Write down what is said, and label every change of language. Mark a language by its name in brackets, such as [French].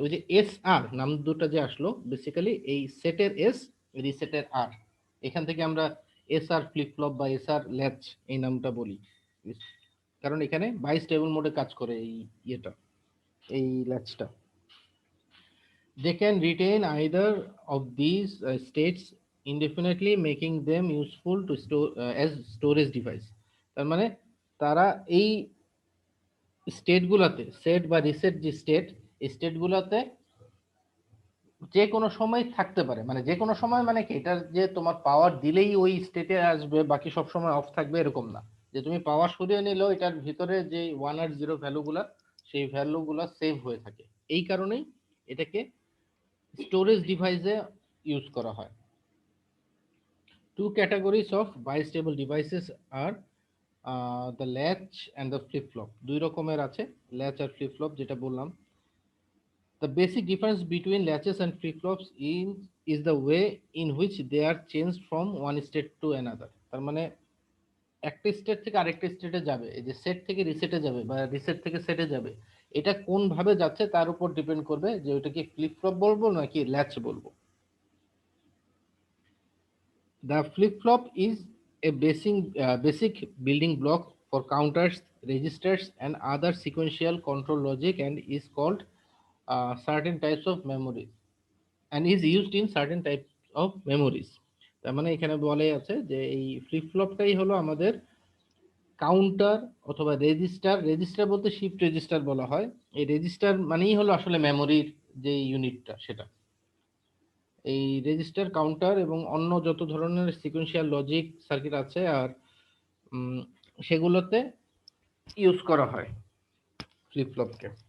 [Bangla] ওই যে এস আর নাম দুটো যে আসলো, বেসিক্যালি এই সেটের এস, রিসেটের আর, এখান থেকে আমরা এস আর ফ্লিপ ফ্লপ বা এস আর ল্যাচ এই নামটা বলি। কারণ এখানে বাইস্টেবল মোডে কাজ করে এই ইয়েটা, এই ল্যাচটা। [English] They can retain either of these states indefinitely, making them useful to store as storage device. [Bangla] তার মানে তারা এই স্টেটগুলোতে, সেট বা রিসেট যে স্টেট, এই স্টেটগুলোতে যে কোনো সময় থাকতে পারে। মানে যে কোনো সময় মানে কি, এটা যে তোমার পাওয়ার দিলেই ওই স্টেটে আসবে, বাকি সব সময় অফ থাকবে এরকম না। যে তুমি পাওয়ার সরিয়ে নিলেও এটার ভিতরে যে 1 আর 0 ভ্যালুগুলা, সেই ভ্যালুগুলা সেভ হয়ে থাকে। এই কারণেই এটাকে স্টোরেজ ডিভাইসে ইউজ করা হয়। [English] Two categories of bistable devices are the latch and the flip flop. [Bangla] দুই রকমের আছে ল্যাচ আর ফ্লিপ ফ্লপ, যেটা বললাম। [English] The basic difference between latches and flip flops is the way in which they are changed from one state to another. [Bangla] তার মানে একটা state থেকে আরেকটা স্টেটে যাবে, এই যে সেট থেকে রিসেটে যাবে বা রিসেট থেকে সেটে যাবে, এটা কোন ভাবে যাচ্ছে তার উপর ডিপেন্ড করবে যে ওইটাকে ফ্লিপ ফ্লপ বলবো নাকি ল্যাচ বলবো। [English] The flip-flop is a basic building block for counters, registers, and other sequential control logic, and is called certain types of memories, and is used in certain types of memories. [Bangla] তার মানে এখানে বলে আছে যে এই flip ফ্লপটাই হলো আমাদের counter অথবা রেজিস্টার। রেজিস্টার বলতে শিফট রেজিস্টার বলা হয়। এই রেজিস্টার মানেই হলো আসলে মেমোরির যে ইউনিটটা সেটা। এই রেজিস্টার, কাউন্টার এবং অন্য যত ধরনের সিকোয়েন্সিয়াল লজিক সার্কিট আছে আর সেগুলোতে ইউজ করা হয় ফ্লিপ ফ্লপকে।